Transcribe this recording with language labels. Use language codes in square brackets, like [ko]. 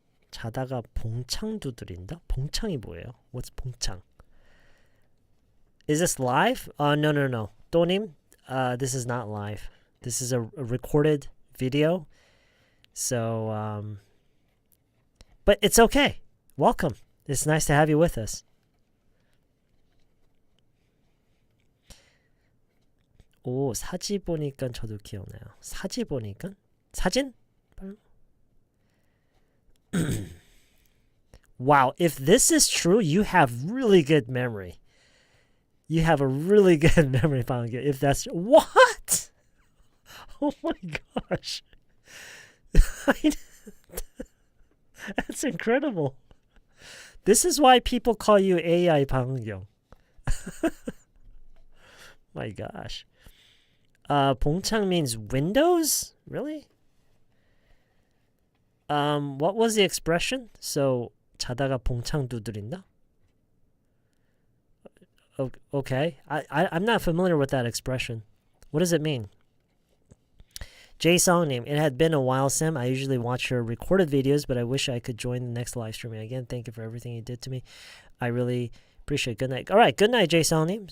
[ko] 자다가 봉창 두드린다? 봉창이 뭐예요? [en] What's 봉창? Is this live? No. 또님, this is not live. This is a recorded video. So, but it's okay. Welcome. It's nice to have you with us. [ko] 오, 사진 보니까 저도 기억나요. 사진 보니까? 사진? [en] Wow, if this is true, you have really good memory. You have a really good memory, 방금. If that's what? Oh my gosh. That's incredible. This is why people call you AI 방금. My gosh. 봉창 means windows? Really? What was the expression? [ko] So, 자다가 봉창 두드린다? [en] Okay. I'm not familiar with that expression. What does it mean? Jay Songname. It had been a while, Sam. I usually watch your recorded videos, but I wish I could join the next live streaming. Again, thank you for everything you did to me. I really appreciate it. Good night. All right. Good night, Jay Songname.